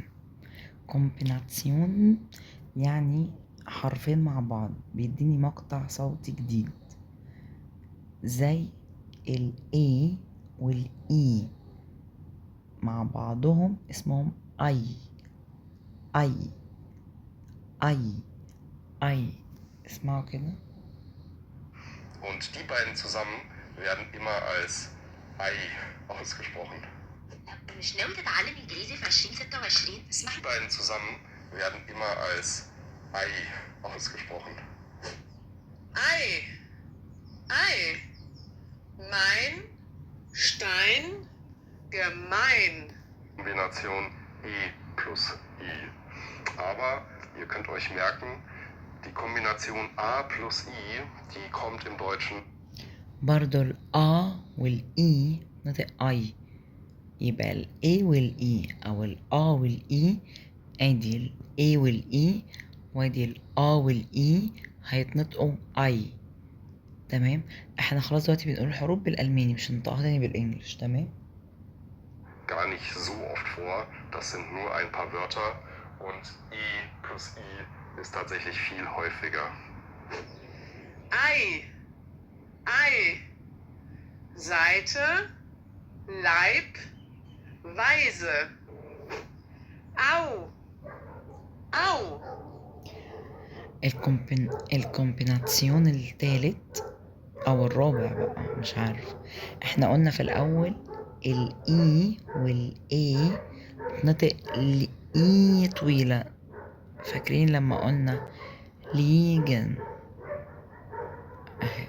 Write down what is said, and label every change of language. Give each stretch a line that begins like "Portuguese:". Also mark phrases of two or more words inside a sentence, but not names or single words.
Arabic: كومبيناتسيون يعني حرفين مع بعض بيديني مقطع صوتي جديد، زي ال A وال E مع بعضهم اسمهم أي. أي أي أي. اسمعوا كده.
German: Und die beiden zusammen werden immer als Ei ausgesprochen.
Arabic: مش ناوي تتعلم انجليزي في 2026؟ اسمح
German: Die beiden zusammen werden immer als Ei ausgesprochen. Ei, Ei, mein Stein, gemein, Kombination E plus I. Aber ihr könnt euch merken, die Kombination A plus I, die kommt im Deutschen
Arabic: برضو ال A وال E نطق أي، يبقى ال A وال E أو ال A وال E. ادي ال A وال E وادي ال A وال E هيتنطقوا أي. تمام. احنا خلاص دلوقتي بنقول الحروف بالألماني، مش هنطقها تاني بالإنجلش. تمام.
German: gar nicht so oft vor. Das sind nur ein paar Wörter und I plus I ist tatsächlich viel häufiger. Ei, Ei, Seite, Leib, Weise, Au, Au,
Arabic: الكومبيناتسيون التالت او الرابع بقى مش عارف. احنا قلنا في الاول الاي والاي نطق الاي طويلة، فاكرين لما قلنا ليجن اهي.